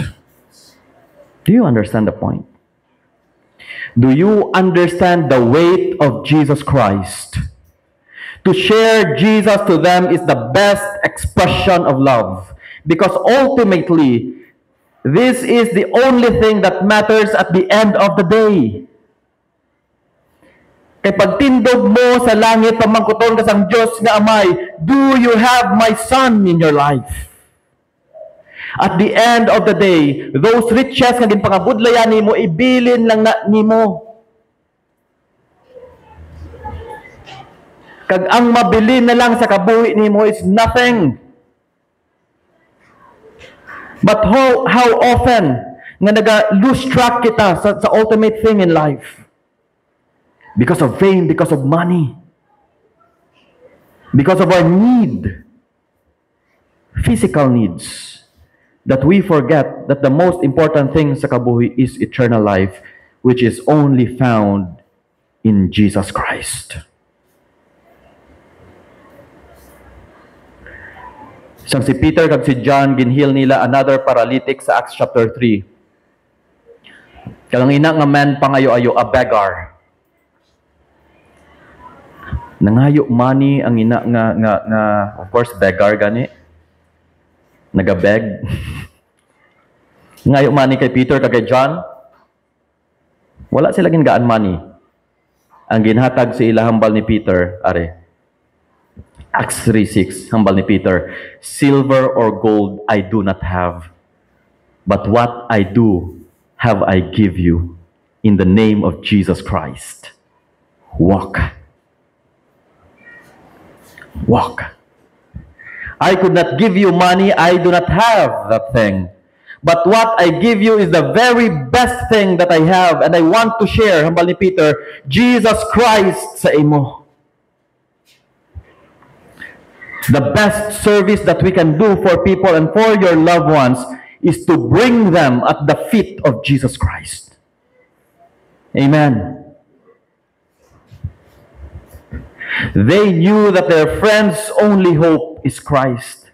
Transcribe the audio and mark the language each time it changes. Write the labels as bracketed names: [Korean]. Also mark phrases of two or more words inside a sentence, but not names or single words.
[English] Do you understand the point? Do you understand the weight of Jesus Christ? To share Jesus to them is the best expression of love, because ultimately, this is the only thing that matters at the end of the day. [Hiligaynon] Kay pagtindog mo sa langit, pamangkuton ka sang Diyos nga Amay, [English] do you have my son in your life? At the end of the day, those riches [Hiligaynon] nga ginpangabudlayan nimo, ibilin lang na nimo. Kag ang mabili na lang sa kabuhi nimo [English] is nothing. But how often [Hiligaynon] nga naga-lose track kita sa [English] ultimate thing in life? Because of fame, because of money, because of our need, physical needs, that we forget that the most important thing [Hiligaynon] sa kabuhi [English] is eternal life, which is only found in Jesus Christ. [Hiligaynon] Sang si Peter kag si John, ginheal nila [English] another paralytic [Hiligaynon] sa Acts chapter 3. Kalang ina nga man pangayo-ayo, [English] a beggar. [Hiligaynon] Nangayo money ang ina nga [English] of course beggar [Hiligaynon] gani. Nagabeg. Ngayo money kay Peter kag kay John. Wala sila gingaan money. Ang ginhatag sa ila hambal ni Peter, [English] are Acts 3:6, [Hiligaynon] hambal ni Peter, [English] silver or gold I do not have, but what I do have I give you, in the name of Jesus Christ. Walk. Walk. I could not give you money. I do not have that thing. But what I give you is the very best thing that I have, and I want to share, [Hiligaynon] hambal ni Peter, Jesus Christ sa imo. [English] The best service that we can do for people and for your loved ones is to bring them at the feet of Jesus Christ. Amen. They knew that their friends' only hope is Christ.